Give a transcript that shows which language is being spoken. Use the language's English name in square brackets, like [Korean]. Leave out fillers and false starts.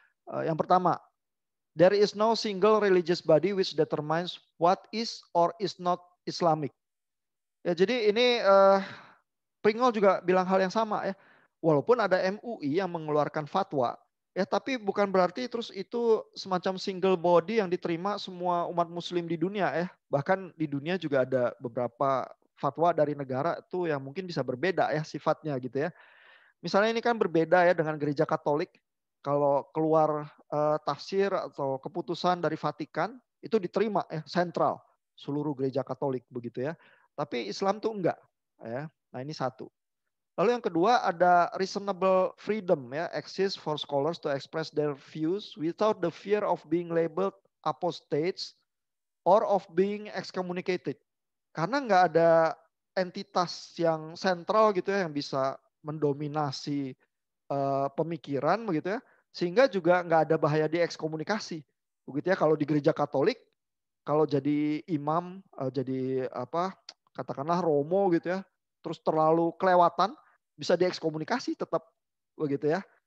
[Indonesian] Yang pertama, [English] there is no single religious body which determines what is or is not Islamic. [Indonesian] Ya jadi ini Pringle juga bilang hal yang sama ya. Walaupun ada MUI yang mengeluarkan fatwa, ya tapi bukan berarti terus itu semacam single body yang diterima semua umat muslim di dunia ya. Bahkan di dunia juga ada beberapa fatwa dari negara tuh yang mungkin bisa berbeda ya sifatnya gitu ya. Misalnya ini kan berbeda ya dengan gereja Katolik. Kalau keluar tafsir atau keputusan dari Vatikan itu diterima ya sentral seluruh gereja Katolik begitu ya. Tapi Islam tuh enggak ya. Nah, ini satu. Lalu yang kedua ada [English] reasonable freedom ya, exists for scholars to express their views without the fear of being labeled apostates or of being excommunicated. [Indonesian] Karena nggak ada entitas yang sentral gitu ya yang bisa mendominasi pemikiran begitu ya, sehingga juga nggak ada bahaya diekskomunikasi. Begitu ya kalau di gereja Katolik, kalau jadi imam, jadi apa katakanlah romo gitu ya, terus terlalu kelewatan, bisa diekskomunikasi tetap begitu ya.